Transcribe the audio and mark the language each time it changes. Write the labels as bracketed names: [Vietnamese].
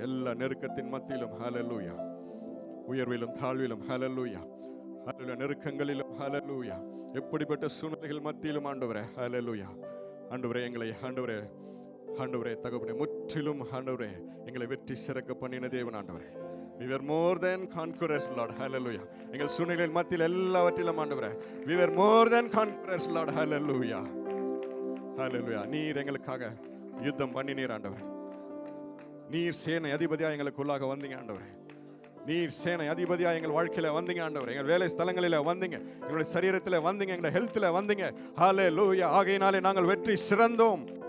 [Tamil] எல்லா நெருக்கத்தின் மத்தியிலும் ஹalleluya. உயர்விலும் தாழ்விலும் ஹalleluya. ஹalleluya. நெருக்கங்களிலும் ஹalleluya. எப்படிப்பட்ட சூழ்நிலைகள் மத்தியிலும் ஆண்டவரே ஹalleluya. ஆண்டவரே எங்களை ஆண்டவரே தகப்பனே முற்றிலும் ஆண்டவரே எங்களை வெற்றி சிறக்க பண்ணின தேவன் ஆண்டவரே. [English] We were more than conquerors, Lord. Hallelujah. [Tamil] எங்கள் சூழ்நிலையின் மத்தியில் எல்லாவற்றிலும் ஆண்டவரே [English] we were more than conquerors, Lord. Hallelujah. Hallelujah. [Tamil] நீர் எங்களுக்காக யுத்தம் பண்ணினீர் ஆண்டவரே. நீர் சேனை அதிபதியா எங்களுக்குள்ளாக வந்தீங்க ஆண்டவரே. நீர் சேனை அதிபதியா எங்கள் வாழ்க்கையில வந்தீங்க ஆண்டவரே. எங்கள் வேலை ஸ்தலங்களில வந்தீங்க, எங்களுடைய சரீரத்தில் வந்தீங்க, எங்களுடைய ஹெல்த்ல வந்தீங்க. ஹalleluya. ஆகையினாலே நாங்கள் வெற்றி சிறந்தோம்.